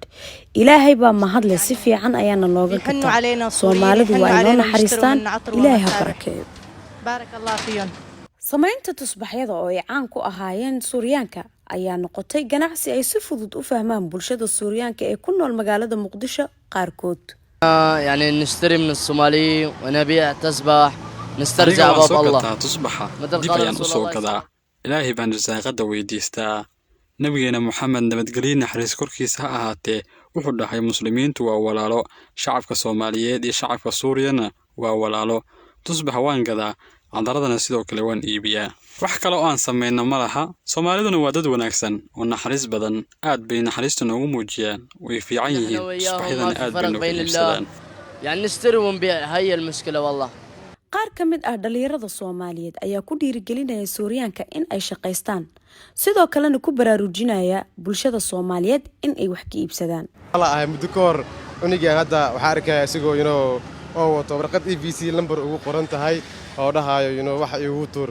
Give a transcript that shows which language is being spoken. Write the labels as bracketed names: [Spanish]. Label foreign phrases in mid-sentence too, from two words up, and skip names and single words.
[Somali] Ilaahay baa mahadle, si fiican ayaana looga gataa. Soomaalidu waa inoo naxariistaan, Ilaahay ha barakeeyo. Barakallahu fiikum. Samaynta tusbaxyada oo ay caan ku ahaayeen Suuriyaanka ayaa noqotay ganacsi ay si fudud u fahmaan bulshada Suuriyaanka ee ku nool magaalada Muqdisho qaarkood. [Arabic] يعني نشتري من الصومالي ونبيع تسبح نسترجع باب الله [Somali] تصبح دib ayaan u soo gadaa. Ilaahay baan risaaqada weydiistaa. Nabigeena Muhammad nabadgelyo naxariis korkiisa ha ahaatee wuxuu dhahay muslimiintu waa walaalo, shacabka Soomaaliyeed iyo shacabka Suuriyana waa walaalo. Tusbax waan gadaa, cadaradana sidoo kale waan iibiyaa. wax kale oo aan sameeyno ma laha. Soomaaliduna waa dad wanaagsan oo naxariis badan, aad bay naxariista noogu muujiyaan, way fiican yihiin, tusbaxyadana aad bay noogu iibsadaan. [Arabic] يعني نشتري ونبيع هي المشكلة والله. [Somali] qaar ka mid ah dhalinyarada Soomaaliyeed ayaa ku dhiirigelinaya Suuriyaanka in ay shaqeystaan, sidoo kalena ku baraarujinaya bulshada Soomaaliyeed in ay wax ka iibsadaan. والله muddo ka hor uniga hadda waxa arkay asigoo oo wato warqad EVC number ugu qoran tahay oo dhahayo wax igu tuur.